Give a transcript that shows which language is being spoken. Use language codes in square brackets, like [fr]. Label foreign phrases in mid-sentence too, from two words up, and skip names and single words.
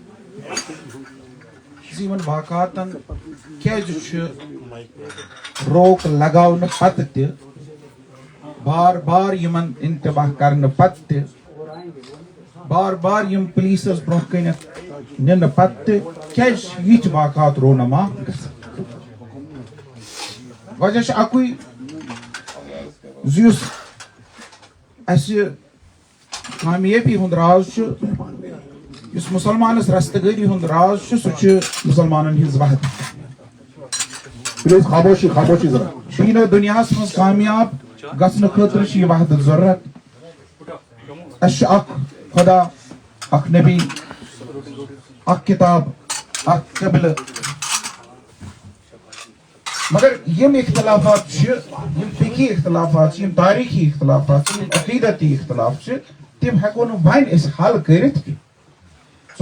[ks] یمن واقعاتن کیازِ روک لگاؤنہ پتہ تہ بار بار یمن انتباہ کرنے پتہ تہ بار بار یم پولیسس برونٛہہ کنیتھ نِنہٕ پتہٕ تہِ کیازِ یِتھۍ واقعات رونما گژھان. وجہ چھُ اکُے زِ یُس اسہِ کامیٲبی ہُنٛد راز چھُ یُس مُسلمانس رستگٲری ہُنٛد راز چھُ سُہ چھُ مُسلمانن ہٕنٛز وحدت. پلیز خاموشی خاموشی ذرا. دیٖنو دُنیاہس منٛز کامیاب گژھنہٕ خٲطرٕ چھِ یہِ وحدت ضروٗرت. اسہِ چھُ اکھ خدا اکھ نبی اکھ کتاب اکھ قبلہ مگر یم اختلافات یم فقی اختلافات یم تاریخی اختلافات یم عقیدتی اختلاف تم ہیکو نہ وۄنۍ أسۍ حل کٔرِتھ کینٛہہ.